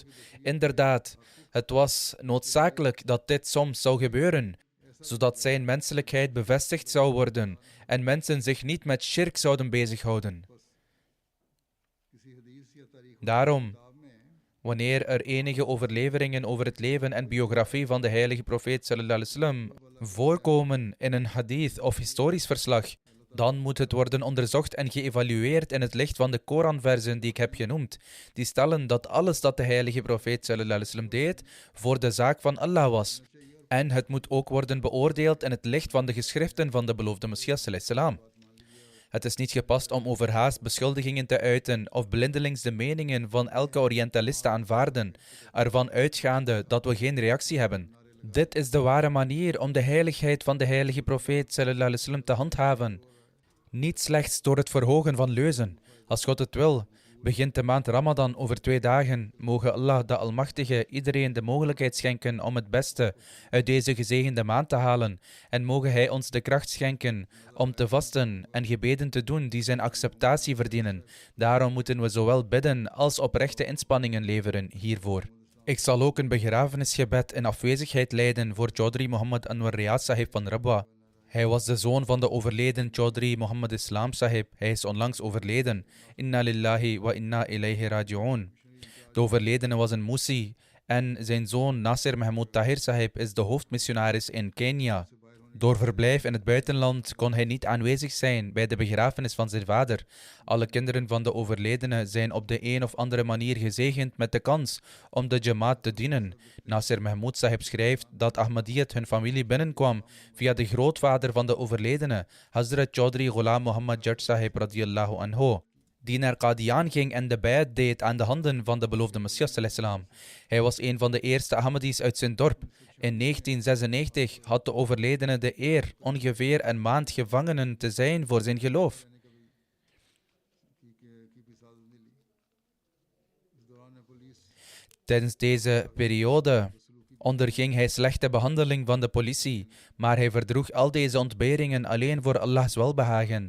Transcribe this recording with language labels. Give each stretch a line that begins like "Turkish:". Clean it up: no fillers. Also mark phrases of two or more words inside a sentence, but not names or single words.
Dutch: Inderdaad, het was noodzakelijk dat dit soms zou gebeuren, zodat zijn menselijkheid bevestigd zou worden en mensen zich niet met shirk zouden bezighouden. Daarom, wanneer er enige overleveringen over het leven en biografie van de heilige profeet
Arabic: صلى الله عليه وسلم
Dutch: voorkomen in een hadith of historisch verslag, dan moet het worden onderzocht en geëvalueerd in het licht van de Koranversen die ik heb genoemd, die stellen dat alles dat de heilige profeet
Arabic: صلى الله عليه وسلم
Dutch: deed voor de zaak van Allah was. En het moet ook worden beoordeeld in het licht van de geschriften van de beloofde Messias
Arabic: صلى الله عليه وسلم.
Dutch: Het is niet gepast om overhaast beschuldigingen te uiten of blindelings de meningen van elke Orientalist te aanvaarden, ervan uitgaande dat we geen reactie hebben. Dit is de ware manier om de heiligheid van de heilige profeet
Arabic: صلى الله عليه وسلم
Dutch: te handhaven. Niet slechts door het verhogen van leuzen. Als God het wil, begint de maand Ramadan over 2 dagen. Mogen Allah de Almachtige iedereen de mogelijkheid schenken om het beste uit deze gezegende maand te halen. En mogen Hij ons de kracht schenken om te vasten en gebeden te doen die zijn acceptatie verdienen. Daarom moeten we zowel bidden als oprechte inspanningen leveren hiervoor. Ik zal ook een begrafenisgebed in afwezigheid leiden voor Chaudhry Muhammad Anwar Riyad Sahib van Rabwa. Hij was de zoon van de overleden Chaudhry Muhammad Islam Sahib. Hij is onlangs overleden.
Arabic: إنا لله وإنا إليه راجعون.
Dutch: De overledene was een Musi en zijn zoon Nasir Mahmoud Tahir Sahib is de hoofdmissionaris in Kenia. Door verblijf in het buitenland kon hij niet aanwezig zijn bij de begrafenis van zijn vader. Alle kinderen van de overledene zijn op de een of andere manier gezegend met de kans om de Jamaat te dienen. Nasir Mahmoud Sahib schrijft dat Ahmadiyyat hun familie binnenkwam via de grootvader van de overledene, Hazrat Chaudhry Ghulam Muhammad Jat Sahib
Arabic: رضي الله عنه,
Dutch: die naar Qadian ging en de bayat deed aan de handen van de beloofde Messias
Arabic: صلى الله عليه وسلم.
Dutch: Hij was een van de eerste Ahmadis uit zijn dorp. In 1996 had de overledene de eer ongeveer een maand gevangenen te zijn voor zijn geloof. Tijdens deze periode onderging hij slechte behandeling van de politie, maar hij verdroeg al deze ontberingen alleen voor Allahs welbehagen.